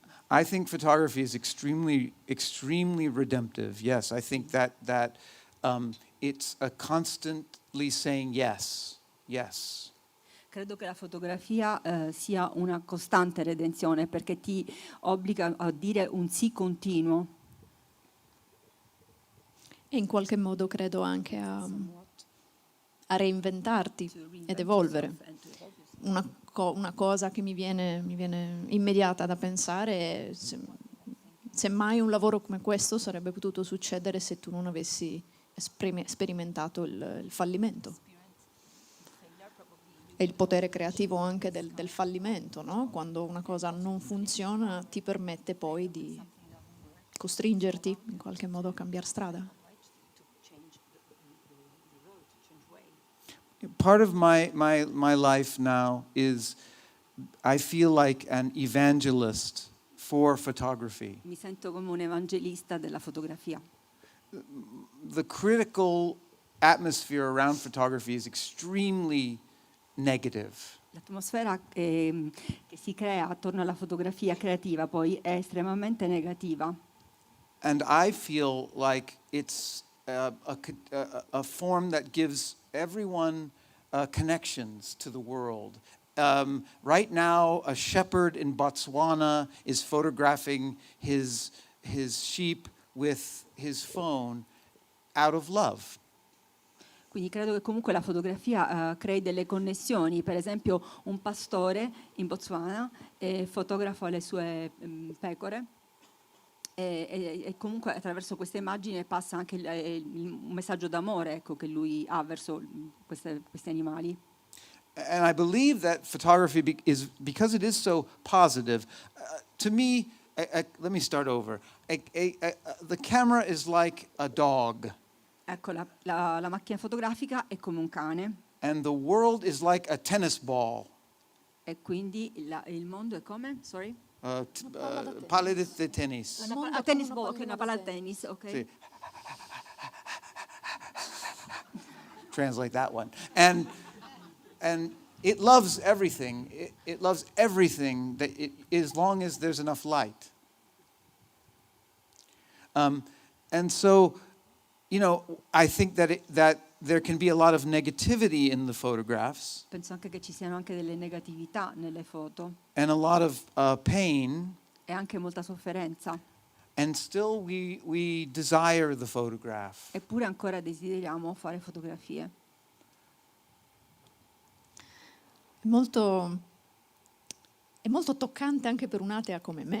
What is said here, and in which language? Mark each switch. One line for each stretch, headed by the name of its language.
English: I think photography is extremely redemptive. Yes, I think that it's a constantly saying yes. Yes.
Italian: Credo che la fotografia sia una costante redenzione perché ti obbliga a dire un sì continuo. E in qualche modo credo anche a reinventarti ed evolvere. Una cosa che mi viene immediata da pensare è se mai un lavoro come questo sarebbe potuto succedere se tu non avessi sperimentato il fallimento. E il potere creativo anche del fallimento, no? Quando una cosa non funziona ti permette poi di costringerti in qualche modo a cambiare strada?
English: Part of my life now is I feel like an evangelist for photography.
Italian: Mi sento come un evangelista della fotografia.
English: The critical atmosphere around photography is extremely negative.
Italian: L'atmosfera che si crea attorno alla fotografia creativa poi è estremamente negativa.
English: And I feel like it's a form that gives everyone connections to the world. Right now, a shepherd in Botswana is photographing his sheep with his phone out of love.
Italian: Quindi credo che comunque la fotografia crei delle connessioni. Per esempio un pastore in Botswana fotografa le sue pecore e comunque attraverso queste immagini passa anche un messaggio d'amore, ecco, che lui ha verso questi animali.
English: And I believe that photography is, because it is so positive, to me, let me start over. The camera is like a dog.
Italian: Ecco, la macchina fotografica è come un cane
English: And the world is like a tennis ball.
Italian: e quindi il mondo è come?
English: Sorry?
Italian: Palle de tennis. Una tennis ball, ok, una palla da tennis, ok? Sì.
English: Translate that one. And it loves everything. It loves everything that as long as there's enough light. And so, you know, I think that there can be a lot of negativity in the photographs
Italian: Penso anche che ci siano anche delle negatività nelle foto
English: and a lot of pain,
Italian: e anche molta sofferenza.
English: and still we desire the photograph.
Italian: Eppure ancora desideriamo fare fotografie. È molto toccante anche per un'atea come me.